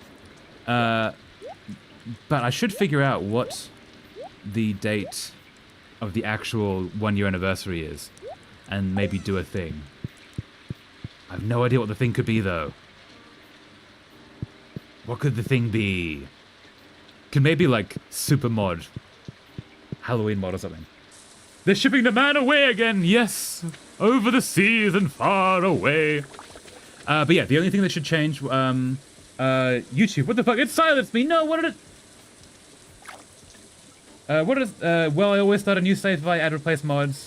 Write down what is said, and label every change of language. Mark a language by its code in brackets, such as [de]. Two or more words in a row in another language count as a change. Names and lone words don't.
[en] But I should figure out what the date of the actual 1-year anniversary is, and maybe do a thing. I have no idea what the thing could be, though. What could the thing be? Could maybe like super mod, Halloween mod or something. They're shipping the man away again. Yes, over the seas and far away. But yeah, the only thing that should change, YouTube. What the fuck? It silenced me. No, what did it? Well, I always start a new save if I add replace mods.